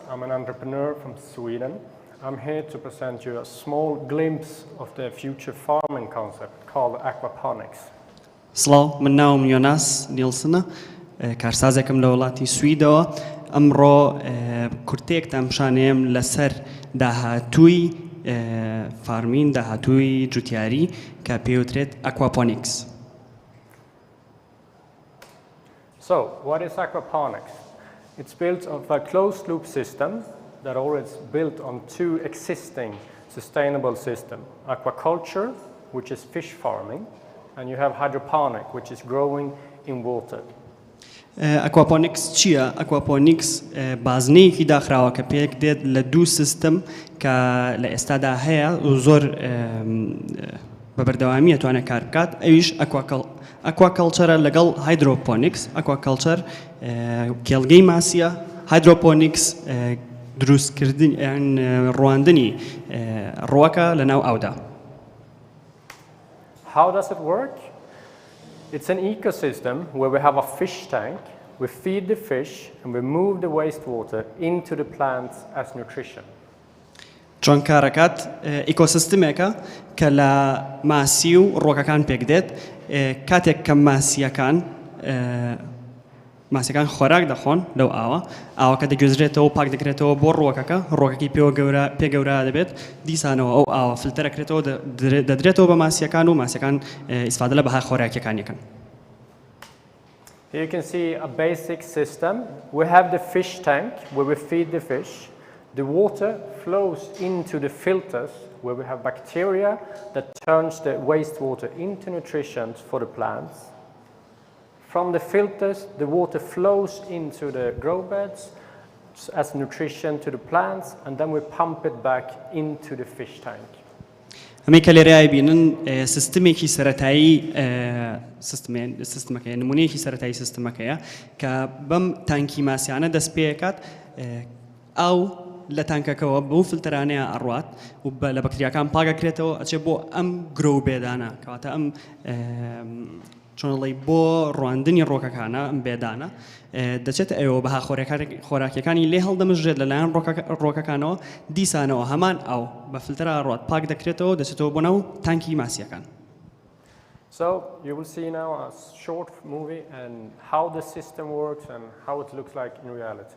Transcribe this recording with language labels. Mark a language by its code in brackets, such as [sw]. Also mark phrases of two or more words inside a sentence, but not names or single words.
[en] I'm an entrepreneur from Sweden. I'm here to present you a small glimpse of the future farming concept called aquaponics. [ckb] سڵاو من ناوم یۆناس نیلسنە کارسازێکم لە وڵاتی سویدەوە ئەمڕۆ کورتێکتان پیشانەیەم لەسەر داهاتووی فارمین داهاتووی جوتیاری کە پێوترێت aquaponics. [en] So, what is aquaponics? It's built of a closed-loop system that already is built on two existing sustainable systems. Aquaculture, which is fish farming, and you have hydroponic, which is growing in water. [ckb] Aquaponics چییە؟ Aquaponics بازنەیەکی داخراوە کە پێک دێت لە دوو سیستم کە لە ئێستادا هەیە و زۆر بەبەردەوامی ئەتوانێت کار بکات ئەویش aquaculture لەگەڵ hydroponics. Aquaculture کێڵگەی ماسیە، hydroponics دروستکردن ڕواندنی ڕووەکە لەناو ئاودا. [en] How does it work? It's an ecosystem where we have a fish tank, we feed the fish, and we move the wastewater into the plants as nutrition. [ckb] چۆن کارەکات ئیکۆسیستمێکە کە لە ماسی و ڕۆکەکان پێک دێت کاتێک کە ماسیەکان خۆراک دەخۆن لەو ئاوەکە دەگوێزرێتەوە و پاک دەکرێتەوە بۆ ڕۆکەکەی پێ گەورە دەبێت دیسانەوە ئەو ئاوە فلتەرەکرێتەوە دەدرێتەوە بە ماسیەکان و ماسیەکان ئیسفادە لە بەهای خۆراکیەکان یەکەن. [en] Here you can see a basic system. We have the fish tank where we feed the fish. The water flows into the filters where we have bacteria that turns the wastewater into nutrition for the plants. From the filters, the water flows into the grow beds as nutrition to the plants, and then we pump it back into the fish tank. [ckb] ئەمەی کە لێرەیە بینن سیستمێکی سەرەتایی سیستمەکەیە نمونەیەکی سەرەتایی سیستمەکەیە کە بەم تانکی ماسیانە دەست پێکات ئاو لە تانکەکەەوە بەو فلتەرانەیە ئەڕوات و لە بەکتریاکان پاگەکرێتەوە ئەچێ بۆ ئەم گرۆ بێدانە کەواتە ئەم چۆنڵی بۆ ڕواندنی ڕۆکەکانە ئەم بێدانە دەچێت ئەوە بەها خۆراکیەکانی لێ هەڵدەمژرێت لەلایەن ڕۆکەکانەوە دیسانەوە هەمان ئاو بە فلتەرە ڕوات پاک دەکرێتەوە دەچێتەوە بۆ ناو تانکی ماسیەکان. [en] So you will see now a short movie and how the system works and how it looks like in reality.